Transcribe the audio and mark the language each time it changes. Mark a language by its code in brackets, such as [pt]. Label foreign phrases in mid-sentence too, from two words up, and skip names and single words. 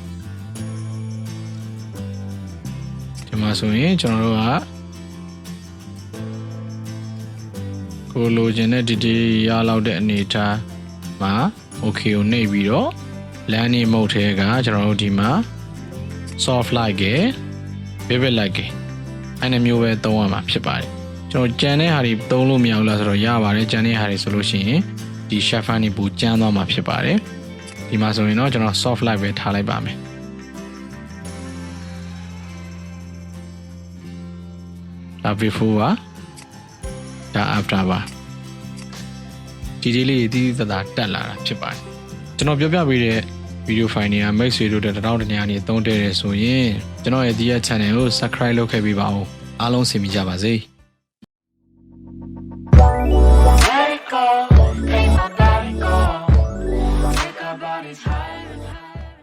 [my] ဒီမှာဆိုရင်ကျွန်တော်တို့ကကိုလိုချင်တဲ့ detail ရလောက်တဲ့အနေထားမှာ okay ကို နှိပ်ပြီးတော့ [en] landing mode [my] ထဲကကျွန်တော်တို့ဒီမှာ [en] soft light [my] က [en] vivid light [my] ကအဲ့ဒီမျိုးပဲသုံးရမှာဖြစ်ပါတယ်ကျွန်တော်ကြံတဲ့ဟာတွေသုံးလို့မရဘူးလားဆိုတော့ရပါတယ်ကြံတဲ့ဟာတွေဆိုလို့ရှိရင်ဒီ shuffle နေပူကျန်းသွားမှာဖြစ်ပါတယ်ဒီမှာဆိုရင်တော့ကျွန်တော် [en] soft light [my] ပဲထားလိုက်ပါမယ် ဒါ before ပါဒါ after ပါဒီလေးတွေတည်တည်သားတက်လာတာဖြစ်ပါတယ်ကျွန်တော်ပြောပြပေးတဲ့ [en] video file [my] တွေက မိတ်ဆွေတို့တဲ့တောင်းတနေရာနေသုံးတဲ့တယ်ဆိုရင်ကျွန်တော်ရဲ့ THIHA channel ကို subscribe လုပ်ခဲ့ပေးပါဦးအားလုံးဆင်ပြေကြပါစေ [en] Let it go, make my body go. Take our bodies higher and higher.